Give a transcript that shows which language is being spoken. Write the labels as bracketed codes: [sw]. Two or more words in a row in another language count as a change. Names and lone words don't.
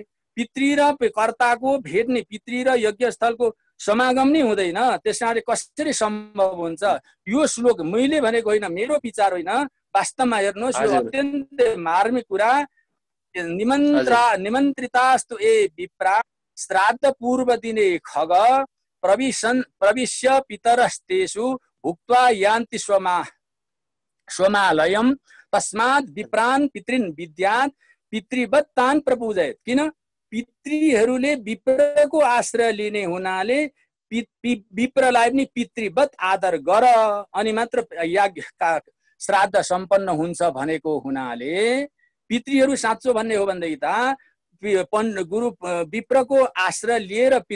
[ne] पितृ र कर्ताको भेट्ने, पितृ र यज्ञस्थलको समागम नै हुँदैन। त्यसकारणले कसरी सम्भव हुन्छ? यो श्लोक मैले भनेको होइन, मेरो विचार होइन, वास्तवमा हेर्नुहोस् यो अत्यन्तै मार्मिक कुरा। [sa] निमन्त्रितास्तु ए विप्रा श्राद्ध पूर्व दिने खग प्रविश्य पितरस्तेषु भुक्त्वा यान्ति स्वमालयम तस्मात् विप्रान् पितृन् विद्यात् पितृवत्तान् प्रपूजयत्। [ne] किन? पितृहरूले विप्रको आश्रय लिने हुनाले विप्रलाई पनि पितृवत आदर गर अनि मात्र याज्ञ श्राद्ध सम्पन्न हुन्छ भनेको हुनाले पितृहरू साँचो भन्ने हो भनेदेखि त गुरु विप्रको आश्रय लिएर